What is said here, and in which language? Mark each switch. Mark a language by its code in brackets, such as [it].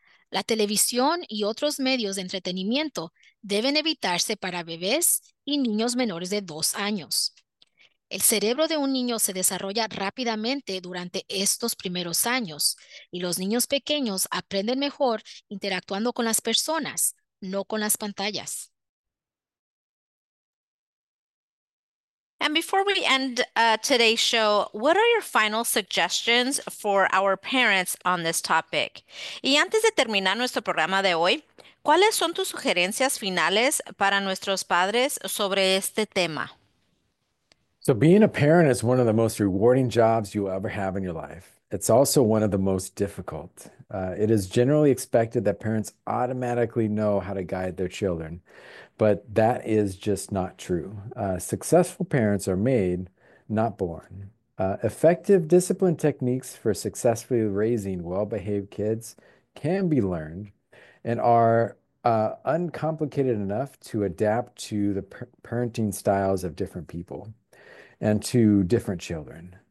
[es] La televisión y otros medios de entretenimiento deben evitarse para bebés y niños menores de 2 años. El cerebro de un niño se desarrolla rápidamente durante estos primeros años y los niños pequeños aprenden mejor interactuando con las personas, no con las pantallas. [en] And before we end today's show, what are your final suggestions for our parents on this topic? [es] Y antes de terminar nuestro programa de hoy, ¿cuáles son tus sugerencias finales para nuestros padres sobre este tema? [en] So being a parent is one of the most rewarding jobs you'll ever have in your life. It's also one of the most difficult. It is generally expected that parents automatically know how to guide their children, but that is just not true. Successful parents are made, not born. Effective discipline techniques for successfully raising well-behaved kids can be learned and are uncomplicated enough to adapt to the parenting styles of different people and to different children.